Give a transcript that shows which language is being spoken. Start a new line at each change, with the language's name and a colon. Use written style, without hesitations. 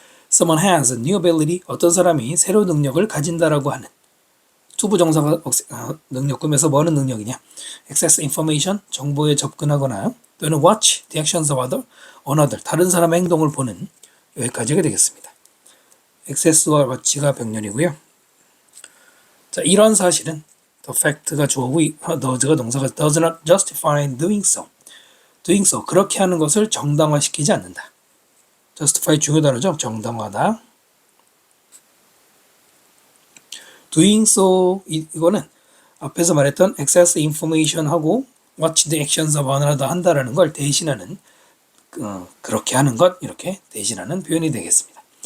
English: Someone has a new ability,
Korean: 어떤 사람이 새로운 능력을 가진다라고 하는 투부정사가 능력 꾸며서 뭐 하는 능력이냐.
English: Access information,
Korean: 정보에 접근하거나 또는
English: watch the actions of another,
Korean: 다른 사람의 행동을 보는 여기까지가 되겠습니다. access와 watch가 병렬이고요. 자, 이런 사실은
English: the fact가 주어고 does가 동사가 does not justify doing so.
Korean: doing so, 그렇게 하는 것을 정당화시키지 않는다. justify 중요 단어죠. 정당화다. doing so 이거는 앞에서 말했던 access information하고
English: watch the actions of another
Korean: 한다라는 걸 대신하는 그렇게 하는 것 이렇게 대신하는 표현이 되겠습니다.